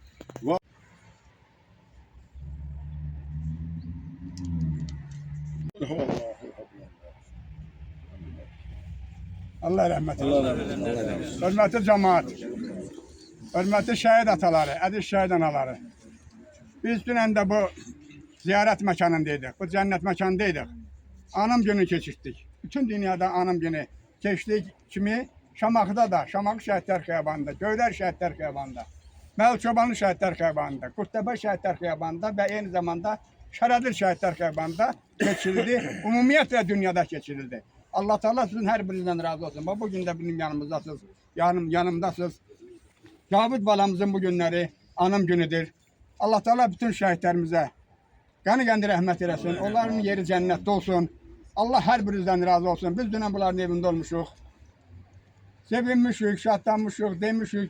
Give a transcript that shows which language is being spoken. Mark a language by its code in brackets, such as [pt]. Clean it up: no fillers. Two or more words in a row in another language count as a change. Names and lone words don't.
[tr] Allah rahmet eylesin. Hürmetli cemaat. Hürmetli şehit ataları, aziz şehit anaları. [az] Biz dünən də bu ziyaret mekanındaydık. Bu cennet mekanındaydık. [tr] Anım günü geçirdik. [az] Bütün dünyada anım günü geçtik kimi Şamaxıda da, Şamaxı Şəhidlər Xiyabanında, Göylər Şəhidlər Xiyabanında, Məlçobanlı Şəhidlər Xiyabanında, Qurttepe Şəhidlər Xiyabanında və eyni zamanda Şərədir Şəhidlər Xiyabanında geçirildi. Ümumiyyətlə dünyada geçirildi. [tr] Allah Teala sizin her birinizden razı olsun. Bu gün de benim yanımızdasınız, yanımdasınız. Cavid balamızın bu günleri anım günüdür. [az] Allah Teala bütün şəhidlərimizə qəni rəhmət eləsin. Onların yeri cənnətdə olsun. Allah hər birinizdən razı olsun. Biz dünən bunların evində olmuşuq. Sevinmişik, şadlanmışıq, demişik.